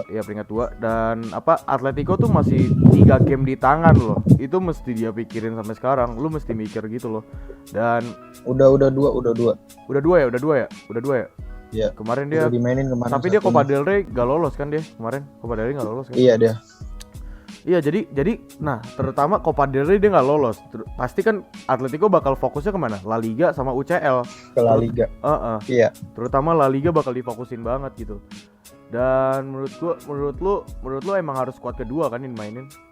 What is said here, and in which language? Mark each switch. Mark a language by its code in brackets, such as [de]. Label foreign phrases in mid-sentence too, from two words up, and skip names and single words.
[id] Ya peringkat 2 dan apa Atletico tuh masih 3 game di tangan loh. Itu mesti dia pikirin sampai sekarang. Lu mesti mikir gitu loh. Dan udah 2 ya. Iya. Kemarin dia dimainin kemarin. Tapi dia Copa del Rey gak lolos kan dia kemarin. Copa del Rey gak lolos kan? Iya dia. Iya jadi nah terutama Copa del Rey dia nggak lolos. Pasti kan Atletico bakal fokusnya kemana? La Liga sama UCL. Ke La Liga. Iya. Terutama La Liga bakal difokusin banget gitu. Dan menurut lu emang harus squad kedua kan yang mainin?